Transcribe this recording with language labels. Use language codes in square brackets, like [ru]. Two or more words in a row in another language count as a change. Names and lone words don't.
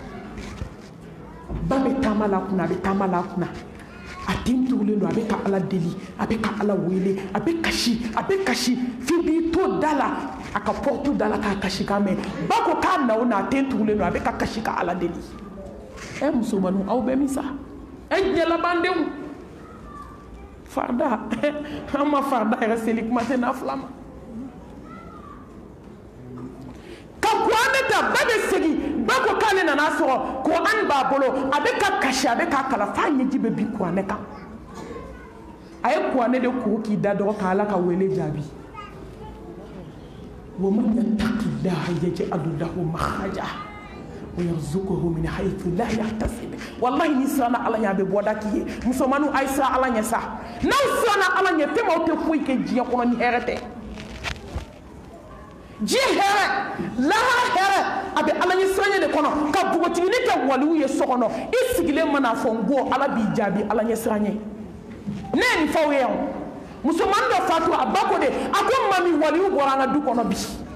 [bm] ba bɛ taama la kunna a bɛ taama la kunna a den tugulen don a bɛ ka ala deli a bɛ ka ala wele a bɛ kasi f'i b'i to da la a ka porte da la k'a kasi kan mɛn ba ko k'a na o na a den tugulen don a bɛ ka kasi ka ala deli musomanninw aw bɛ min sa ɲɛlabandenw farda an ma farda yɛrɛ seli kuma tɛ nafila ma ka kuranɛ ta ba bɛ segin ba ko k'ale nana sɔrɔ kuran b'a bolo a bɛ ka kasi a bɛ k'a kala f'a ɲɛji bɛ bin kuranɛ kan a ye kuranɛ de ko k'i da dɔgɔ ka ala ka wele jaabi [ar] ومن يتق الله يجعل له مخرجا ويرزقه من حيث لا يحتسب والله [bm] ni siranna ala ɲɛ a bɛ bɔda k'i ye musomanninw a ye siran ala ɲɛ sa n'aw siranna ala ɲɛ fɛn m'aw tɛ foyi kɛ diɲɛ kɔnɔ ni hɛrɛ tɛ diɲɛ hɛrɛ lahara hɛrɛ a bɛ ala ɲɛ siranɲɛ de kɔnɔ ka npogotigini kɛ waliw ye so kɔnɔ i sigilen mana fɔ n ko ala b'i jaabi ala ɲɛ siranɲɛ ne ye nin fɔw ye yan musomannin dɔ fatu a ba ko de a ko mami waliw bɔra an ka du kɔnɔ bi